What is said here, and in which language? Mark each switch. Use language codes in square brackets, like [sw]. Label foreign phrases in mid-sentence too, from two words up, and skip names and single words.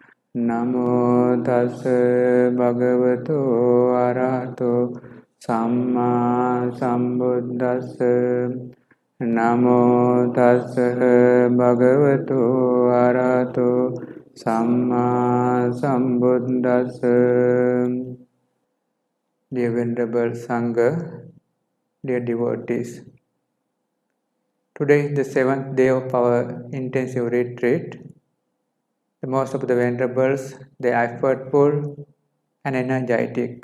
[pi] Namo tassa bhagavato arahato samma sambuddhassa. Namo tassa bhagavato arahato samma sambuddhassa. [en] Dear Venerable Sangha, dear devotees, today is the 7th day of our intensive retreat. Most of the Venerables, they are effortful and energetic.